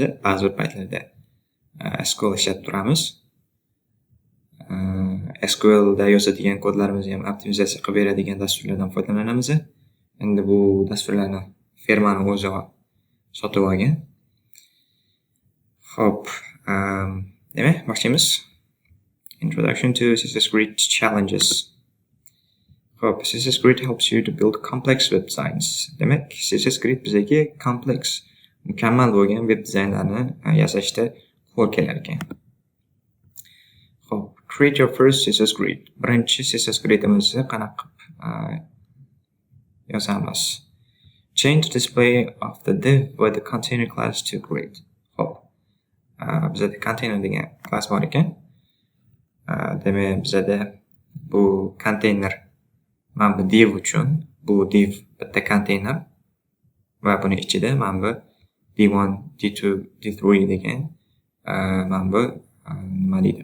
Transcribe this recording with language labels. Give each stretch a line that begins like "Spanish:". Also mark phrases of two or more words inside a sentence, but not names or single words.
Uzbek: Ba'zi bir paytlarda SQL ishlatib turamiz. SQL da yozadigan kodlarimizni ham optimizatsiya qilib beradigan dasturlardan foydalanamiz. Endi bu dasturlarni firmaning o'zi sotib olgan. Xo'p, demak, boshlaymiz.
English: Introduction to CSS Grid challenges. Xo'p, CSS Grid helps you to build complex websites.
Uzbek: Demak, CSS Grid bizga complex, mukammal bo'lgan web dizaynlarni yasashda qo'l kelar ekan. Xo'p,
English: create your first CSS Grid.
Uzbek: Birinchi CSS Gridimizni qanaqa qilib yozamiz?
English: Change the display of the div with the container class to grid.
Uzbek: Xo'p, bizda container degan class bor ekan. Demak, bizda bu container mana bu div uchun, bu div bitta container va buni ichida mana bu d1, d2, d3 degan mana bu nima deydi?